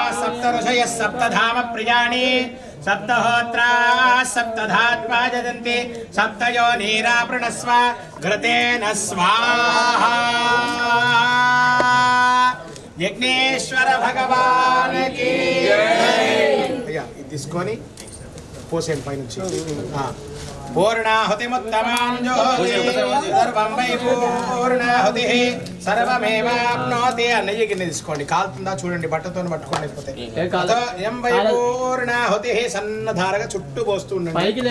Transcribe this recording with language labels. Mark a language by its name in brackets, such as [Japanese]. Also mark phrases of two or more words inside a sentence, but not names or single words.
[Sanskrit] सप्त ऋषयः सप्तधाम प्रियाणि सप्तहोत्रा सप्तधात्मा जयन्ति सप्तयोनिरावृणस्व घृतेन स्वाहा। [Hindi] यज्ञेश्वर भगवान की जय। [Telugu] తీసుకొని పోసేయండి పైనుంచి [Sanskrit] పూర్ణాహుతిముత్తమాం జ్యోతి సర్వం వై పూర్ణాహుతిః సర్వమేవాప్నోతి. [Telugu] ఆ నెయ్యి గిన్నె తీసుకోండి, కాలుతుందా చూడండి, బట్టతో పట్టుకోండి. అయిపోతే [Sanskrit] ఎం వై పూర్ణాహుతిః [Telugu] సన్నధారగా చుట్టూ పోస్తూ ఉండండి.